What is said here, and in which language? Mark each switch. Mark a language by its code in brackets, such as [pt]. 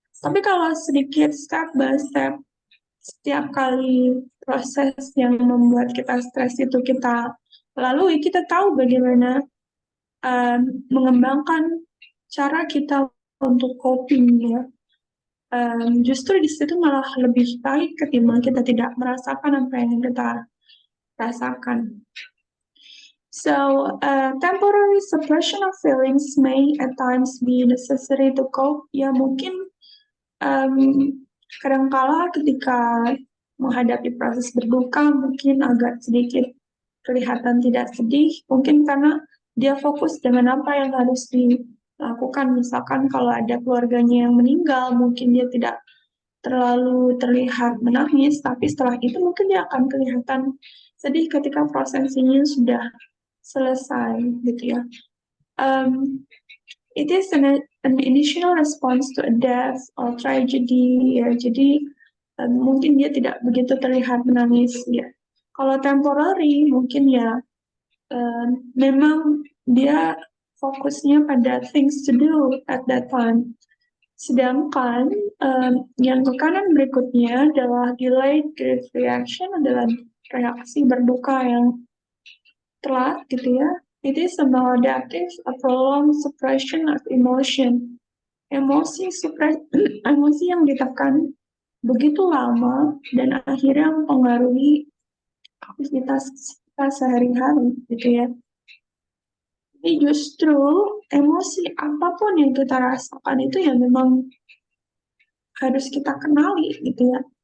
[id] Tapi kalau sedikit step by step, setiap kali proses yang membuat kita stres itu kita lalui, kita tahu bagaimana mengembangkan cara kita untuk coping, ya. Justru di situ malah lebih baik ketimbang kita tidak merasakan apa yang kita rasakan. [en] So, temporary suppression of feelings may at times be necessary to cope. [id] Ya, mungkin kadangkala ketika menghadapi proses berduka mungkin agak sedikit kelihatan tidak sedih, mungkin karena dia fokus dengan apa yang harus dilakukan. Misalkan kalau ada keluarganya yang meninggal, mungkin dia tidak terlalu terlihat menangis, tapi setelah itu mungkin dia akan kelihatan sedih ketika prosesinya sudah selesai, gitu ya. [en] It is an initial response to a death or tragedy, ya. [id] Jadi mungkin dia tidak begitu terlihat menangis, ya. Kalau temporary mungkin ya memang dia fokusnya pada [en] things to do at that time. [id] Sedangkan yang ke kanan berikutnya adalah delayed grief reaction, adalah reaksi berduka yang telat, gitu ya. [en] It is a maladaptive, a prolonged suppression of emotion. [id] Emosi yang ditekan begitu lama dan akhirnya mempengaruhi aktivitas kita sehari-hari, gitu ya. Jadi justru emosi apapun yang kita rasakan itu ya memang harus kita kenali, gitu ya.